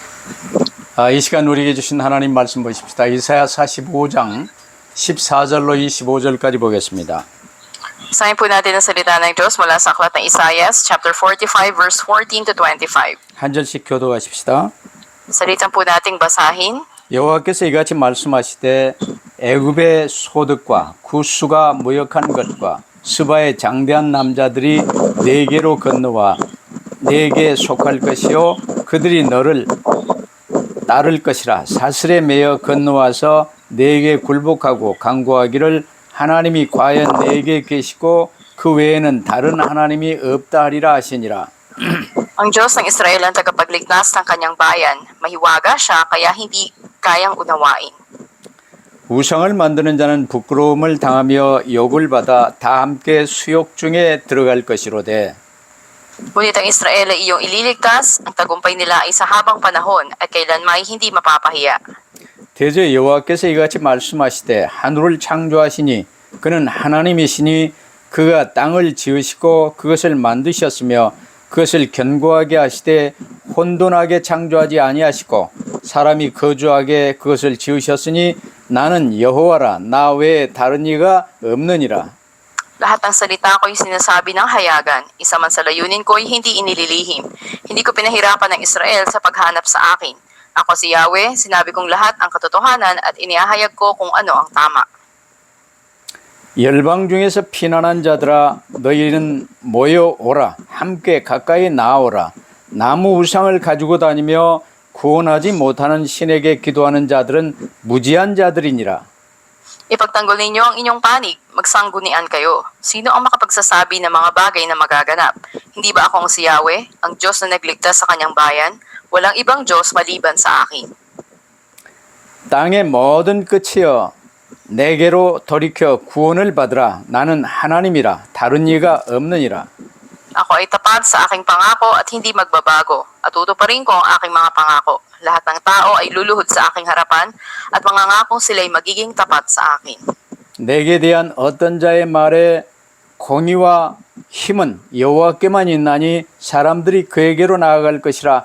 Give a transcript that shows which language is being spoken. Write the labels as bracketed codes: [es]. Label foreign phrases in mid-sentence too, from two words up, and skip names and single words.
[ko] 이 시간 우리에게 주신 하나님 말씀 보십시다. 이사야 45장 14절로 25절까지 보겠습니다. [tl] Basahin po natin ang salita ng Diyos mula sa aklat ng Isaias, [en] chapter 45, verse 14 to 25. [ko] 한 절씩 교도하십시다. [tl] Salitan po nating basahin. [ko] 여호와께서 이같이 말씀하시되 애굽의 소득과 구스가 무역한 것과 스바의 장대한 남자들이 네게로 건너와 네게 속할 것이요 그들이 너를 따를 것이라. 사슬에 매여 건너와서 네게 굴복하고 간구하기를 하나님이 과연 네게 계시고 그 외에는 다른 하나님이 없다 하리라 하시니라. [tl] Ang Diyos ng Israel ang tagapagligtas ng kanyang bayan. Mahiwaga siya kaya hindi kayang unawain. [ko] 우상을 만드는 자는 부끄러움을 당하며 욕을 받아 다 함께 수욕 중에 들어갈 것이로되. [tl] Ngunit ang Israel ay iyong ililigtas, ang tagumpay nila ay sa habang panahon at kailanmay hindi mapapahiya. [ko] 대저 여호와께서 이같이 말씀하시되 하늘을 창조하시니 그는 하나님이시니 그가 땅을 지으시고 그것을 만드셨으며 그것을 견고하게 하시되 혼돈하게 창조하지 아니하시고 사람이 거주하게 그것을 지으셨으니 나는 여호와라 나 외에 다른 이가 없느니라. [tl] Lahat ng salita ko'y sinasabi ng hayagan, isa man sa layunin ko'y hindi inililihim. Hindi ko pinahirapan ng Israel sa paghanap sa akin. Ako si Yahweh, sinabi kong lahat ang katotohanan at inihahayag ko kung ano ang tama. [ko] 열방 중에서 피난한 자들아 너희는 모여오라 함께 가까이 나아오라. 나무 우상을 가지고 다니며 구원하지 못하는 신에게 기도하는 자들은 무지한 자들이니라. [tl] Ipagtanggol ninyo ang inyong panig, magsanggunian kayo. Sino ang makapagsasabi ng mga bagay na magaganap? Hindi ba ako ang si Yahweh, ang Diyos na nagligtas sa kanyang bayan? Walang ibang Diyos maliban sa akin. [ko] 땅의 모든 끝이여 내게로 돌이켜 구원을 받으라. 나는 하나님이라 다른 이가 없느니라. [tl] Ako ay tapat sa aking pangako at hindi magbabago. At tutuparin ko ang aking mga pangako. Lahat ng tao ay luluhod sa aking harapan at mangangakong sila'y magiging tapat sa akin. [ko] 내게 대한 어떤 자의 말에 공의와 힘은 여호와께만 있나니 사람들이 그에게로 나아갈 것이라.